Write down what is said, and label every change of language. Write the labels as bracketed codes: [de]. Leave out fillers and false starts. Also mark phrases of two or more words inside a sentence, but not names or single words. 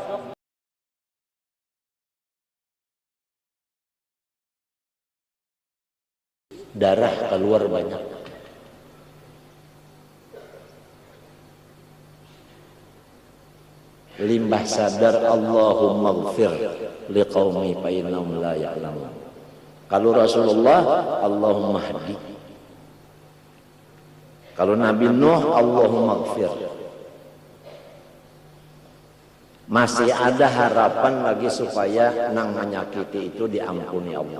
[id] Darah keluar banyak. [bjn] Limbah sadar [ar] Allahumma ighfir liqaumi fa innahum la ya'lamun. [id] Kalau Rasulullah [ar] Allahumma hdi. [id] Kalau Nabi Nuh [ar] Allahumma ighfir. [bjn] Masih ada harapan lagi supaya nang menyakiti itu diampuni Allah.